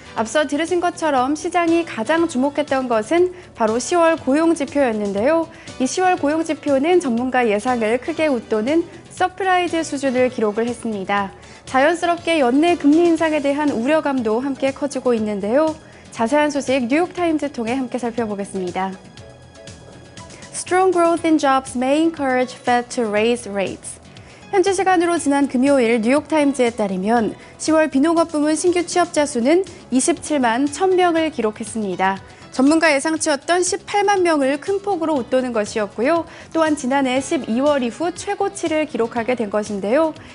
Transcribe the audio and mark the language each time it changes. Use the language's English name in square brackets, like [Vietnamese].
[Korean] 앞서 들으신 것처럼 시장이 가장 주목했던 것은 바로 10월 고용지표였는데요. 이 10월 고용지표는 전문가 예상을 크게 웃도는 서프라이즈 수준을 기록을 했습니다. 자연스럽게 연내 금리 인상에 대한 우려감도 함께 커지고 있는데요. 자세한 소식 뉴욕타임즈 통해 함께 살펴보겠습니다. [English] Strong growth in jobs may encourage Fed to raise rates. [Korean] 현지 시간으로 지난 금요일 뉴욕타임즈에 따르면 10월 비농업 부문 신규 취업자 수는 27만 1,000명을 기록했습니다. 전문가 예상치였던 18만 명을 큰 폭으로 웃도는 것이었고요. 또한 지난해 12월 이후 최고치를 기록하게 된 것인데요.